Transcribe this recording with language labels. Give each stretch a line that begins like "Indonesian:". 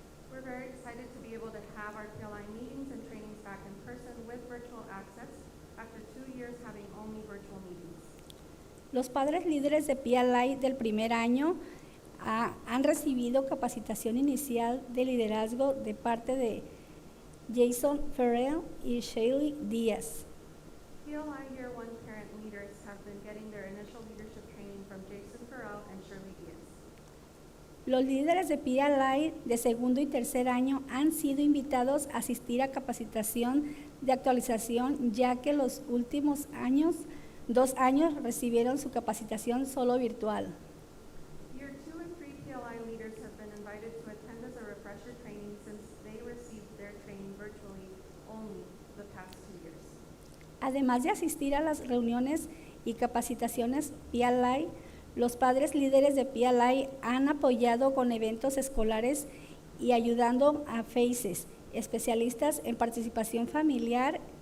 English: We're very excited to be able to have our PLI meetings and trainings back in person with virtual access after 2 years having only virtual meetings.
Spanish: Los padres líderes de PLI del primer año han recibido capacitación inicial de liderazgo de parte de Jason Ferrell y Shaylee Díaz.
English: PLI Year 1 parent leaders have been getting their initial leadership training from Jason Farrell and Shirley Diaz.
Spanish: Los líderes de PLI de segundo y tercer año han sido invitados a asistir a capacitación de actualización, ya que los últimos 2 años recibieron su capacitación solo virtual.
English: Year 2 and 3 PLI leaders have been invited to attend as a refresher training since they received their training virtually only the past 2 years.
Spanish: Además de asistir a las reuniones y capacitaciones PLI, los padres líderes de PLI han apoyado con eventos escolares y ayudando a FACES, especialistas en participación familiar